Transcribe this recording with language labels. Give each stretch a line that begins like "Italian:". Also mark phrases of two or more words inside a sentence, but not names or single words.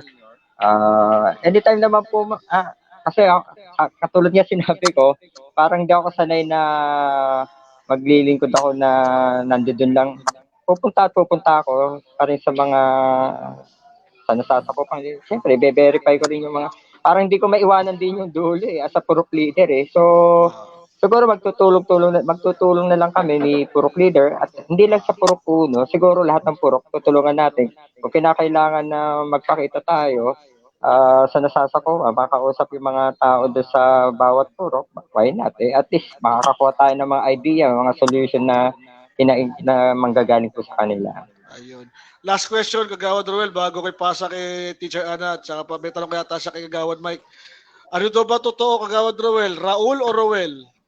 Filipino: Anytime naman po, kasi katulad niya sinabi ko, parang di ako sanay na maglilingkod ako na nandoon lang. Pupunta ako pa rin sa mga nasasakupan. Siyempre, be-verify ko rin yung mga, parang hindi ko maiwanan din yung dulo
English: as a
Filipino: purok leader eh. So, siguro magtutulong na lang kami ni purok leader at hindi lang sa purok uno, siguro lahat ng purok tutulungan natin. Kung kinakailangan na magpakita tayo sa nasasakupan, makausap yung mga tao doon sa bawat purok,
English: why not eh? At least
Filipino: makakakuha tayo ng mga idea, mga solution na manggagaling po sa kanila. Ayun.
English: Last question,
Filipino: Kagawad Ruel, bago kay pasa kay Teacher Ana at saka pa may tanong kaya siya kay Kagawad Mike. Ano to ba totoo, Kagawad Ruel? Raul o Roel?